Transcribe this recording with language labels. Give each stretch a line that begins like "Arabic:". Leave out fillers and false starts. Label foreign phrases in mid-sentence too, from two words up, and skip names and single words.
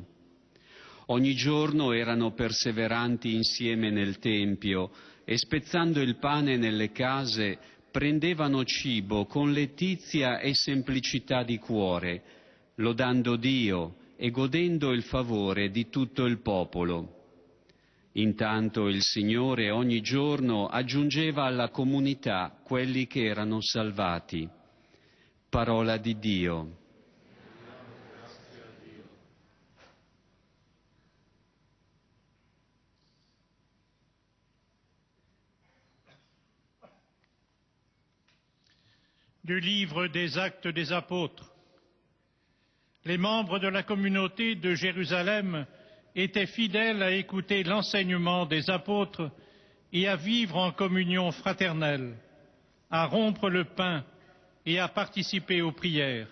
Italian: Ogni giorno erano perseveranti insieme nel Tempio e spezzando il pane nelle case prendevano cibo con letizia e semplicità di cuore, lodando Dio e godendo il favore di tutto il popolo. Intanto il Signore ogni giorno aggiungeva alla comunità quelli che erano salvati. Parola di Dio.
French: Du livre des Actes des Apôtres. Les membres de la communauté de Jérusalem étaient fidèles à écouter l'enseignement des apôtres et à vivre en communion fraternelle, à rompre le pain et à participer aux prières.